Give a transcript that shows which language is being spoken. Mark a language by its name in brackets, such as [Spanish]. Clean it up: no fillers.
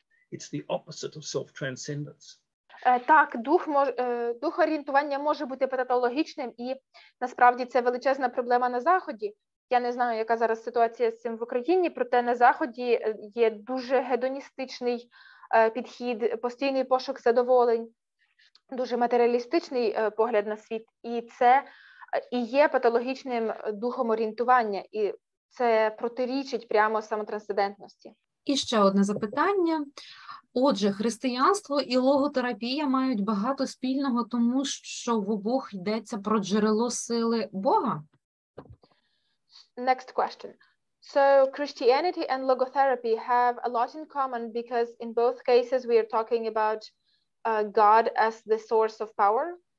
[English] It's the opposite of self-transcendence. [Ukrainian] Так, дух орієнтування може бути патологічним, і насправді це величезна проблема на Заході. Я не знаю, яка зараз ситуація з цим в Україні, проте на Заході є дуже гедоністичний підхід, постійний пошук задоволень, дуже матеріалістичний погляд на світ, і це і є патологічним духом орієнтування, і це протирічить прямо самотрансцендентності. І ще одне запитання. Отже, християнство і логотерапія мають багато спільного, тому що в обох йдеться про джерело сили Бога? [English] Next question. So Christianity and logotherapy have a lot in common because in both cases we are talking about God as the source of power?